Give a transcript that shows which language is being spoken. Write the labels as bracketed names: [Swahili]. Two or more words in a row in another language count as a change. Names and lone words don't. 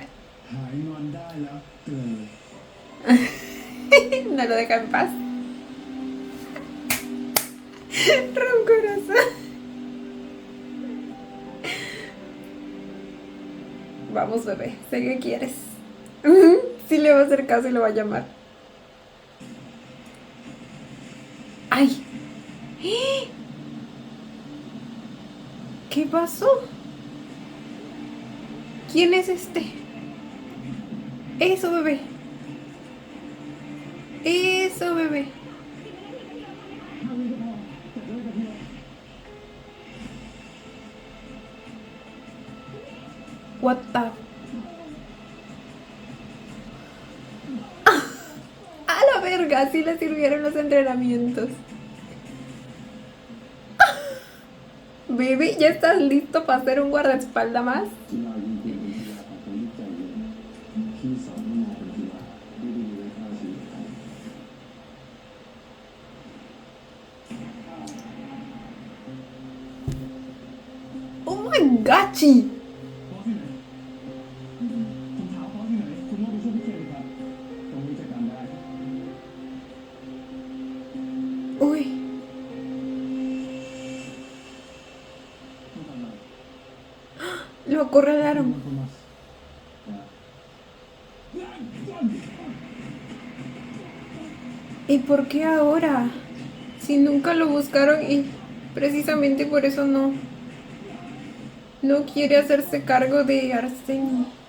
[Thai] หายงอนได้แล้วเตือนเลย [Spanish] No lo deja en paz. Roncorazo. Vamos, bebé. Sé que quieres. Sí le va a hacer caso y lo va a llamar. ¡Ay! ¿Qué pasó? ¿Quién es este? Eso, bebé. Eso, bebé. [English] What the... [Spanish] ¡A la verga! Así le sirvieron los entrenamientos. Baby, ¿ya estás listo para ser un guardaespaldas más? [Thai] กีฬายิงปืนเป็นกีฬาของคนที่ใจเย็นพี่สอนให้มองเป็นกีฬาไม่ได้มีไว้ฆ่าชีวิตใคร gachi! บอสที่ไหนผมถามบอสที่ไหนคุณต้องไปช่วยพี่เคนครับตรงนี้จัดการได้ [Spanish] Uy, [Thai] ต้องทำอะไร [Spanish] lo acorralaron. [Thai] คุณมา [Spanish] ¿Y por qué ahora? Si nunca lo buscaron y precisamente por eso no quiere hacerse cargo de Arsenio.